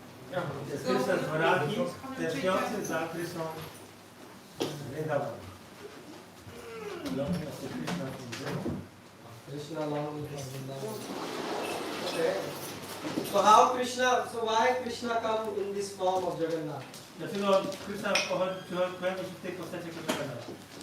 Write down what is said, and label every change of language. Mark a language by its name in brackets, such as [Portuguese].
[Polish] To jest Krishna z Dwaraki, tęskniący za Krishną Vrindavan. [English] Longing after Krishna from Vrindavan. Krishna longing for Vrindavan. Okay. So how Krishna? So why Krishna come in this form of Jagannath? [Polish] Dlaczego Krishna pojawił się w tej postaci jako Jagannatha?